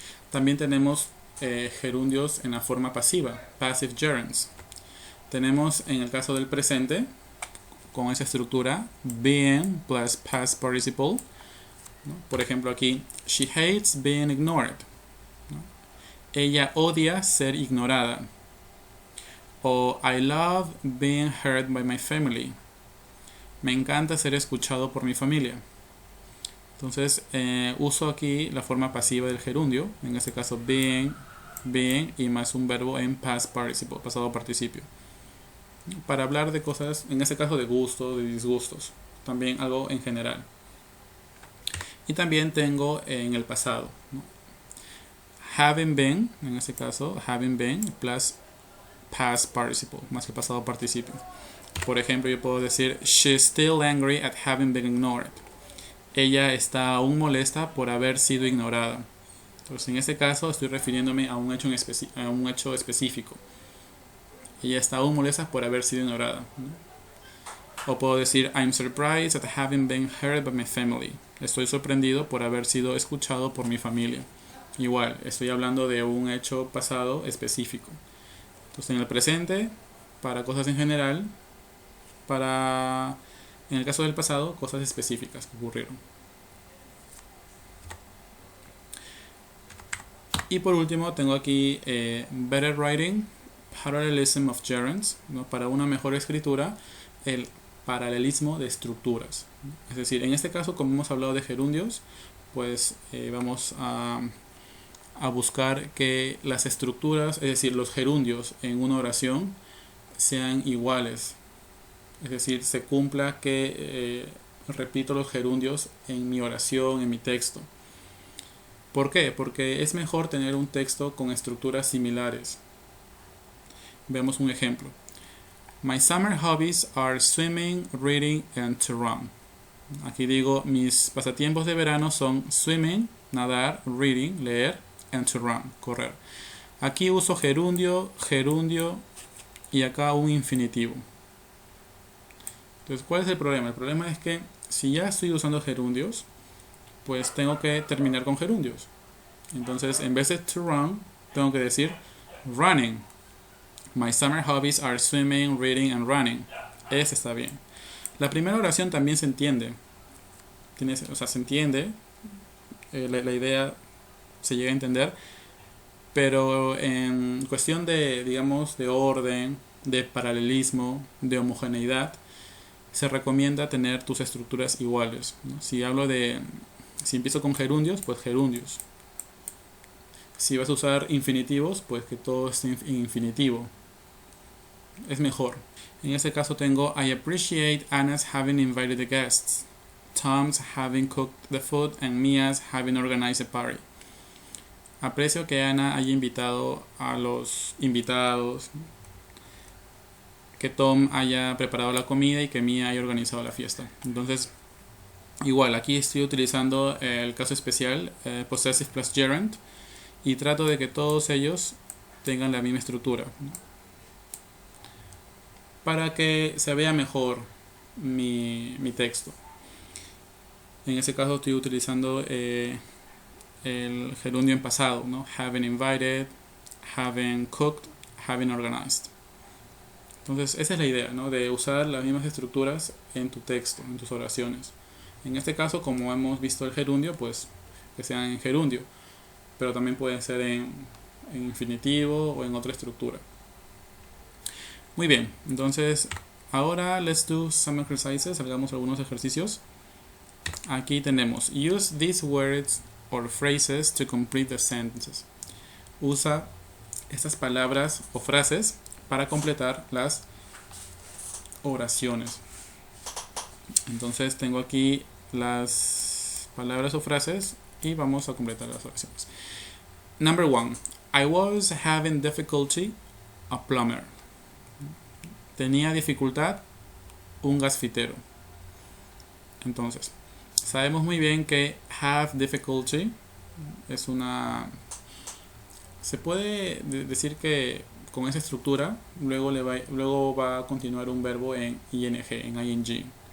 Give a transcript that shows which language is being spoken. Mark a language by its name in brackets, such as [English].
[Spanish] También tenemos gerundios en la forma pasiva, [English] passive gerunds. [Spanish] Tenemos en el caso del presente, con esa estructura, [English] being plus past participle, [Spanish] ¿no? Por ejemplo aquí, [English] she hates being ignored, [Spanish] ¿no? Ella odia ser ignorada. [English] O I love being heard by my family. [Spanish] Me encanta ser escuchado por mi familia. Entonces uso aquí la forma pasiva del gerundio, en este caso being y más un verbo en past participle, pasado participio, para hablar de cosas, en este caso de gustos, de disgustos, también algo en general. Y también tengo en el pasado, ¿no? [English] Having been, [Spanish] en este caso [English] having been plus past participle, [Spanish] más que pasado participio. Por ejemplo, yo puedo decir [English] she's still angry at having been ignored. [Spanish] Ella está aún molesta por haber sido ignorada. Entonces, en este caso estoy refiriéndome a un hecho específico. Ella está aún molesta por haber sido ignorada, ¿no? O puedo decir [English] I'm surprised at having been heard by my family. [Spanish] Estoy sorprendido por haber sido escuchado por mi familia. Igual, estoy hablando de un hecho pasado específico. Entonces, en el presente, para cosas en general, en el caso del pasado, cosas específicas que ocurrieron. Y por último, tengo aquí [English] better writing, parallelism of gerunds, [Spanish] ¿no? Para una mejor escritura, el paralelismo de estructuras. Es decir, en este caso, como hemos hablado de gerundios, pues vamos a buscar que las estructuras, es decir, los gerundios en una oración sean iguales. Es decir, se cumpla que repito los gerundios en mi oración, en mi texto. ¿Por qué? Porque es mejor tener un texto con estructuras similares. Veamos un ejemplo. [English] My summer hobbies are swimming, reading and to run. [Spanish] Aquí digo, mis pasatiempos de verano son swimming, nadar, reading, leer, [English] and to run, [Spanish] correr. Aquí uso gerundio, gerundio y acá un infinitivo. Entonces, ¿cuál es el problema? El problema es que si ya estoy usando gerundios, pues tengo que terminar con gerundios. Entonces, en vez de to run, tengo que decir running. [English] My summer hobbies are swimming, reading and running. [Spanish] Ese está bien. La primera oración también se entiende. Se entiende. La idea se llega a entender. Pero en cuestión de, digamos, de orden, de paralelismo, de homogeneidad, se recomienda tener tus estructuras iguales, ¿no? Si empiezo con gerundios, pues gerundios. Si vas a usar infinitivos, pues que todo esté en infinitivo. Es mejor. En este caso tengo [English] I appreciate Anna's having invited the guests, Tom's having cooked the food and Mia's having organized a party. [Spanish] Aprecio que Ana haya invitado a los invitados, que Tom haya preparado la comida y que Mia haya organizado la fiesta. Entonces, igual, aquí estoy utilizando el caso especial, [English] possessive plus gerund, [Spanish] y trato de que todos ellos tengan la misma estructura, ¿no? Para que se vea mejor mi texto. En ese caso estoy utilizando el gerundio en pasado, ¿no? [English] Having invited, having cooked, having organized. [Spanish] Entonces esa es la idea, ¿no? De usar las mismas estructuras en tu texto, en tus oraciones. En este caso, como hemos visto el gerundio, pues que sean en gerundio, pero también pueden ser en infinitivo o en otra estructura. Muy bien, entonces ahora [English] let's do some exercises, [Spanish] hagamos algunos ejercicios. Aquí tenemos [English] use these words or phrases to complete the sentences. [Spanish] Usa estas palabras o frases para completar las oraciones. Entonces tengo aquí las palabras o frases y vamos a completar las oraciones. [English] Number 1. I was having difficulty, a plumber. [Spanish] Tenía dificultad, un gasfitero. Entonces, sabemos muy bien que have difficulty es se puede decir que con esa estructura luego va a continuar un verbo en ing, en ing.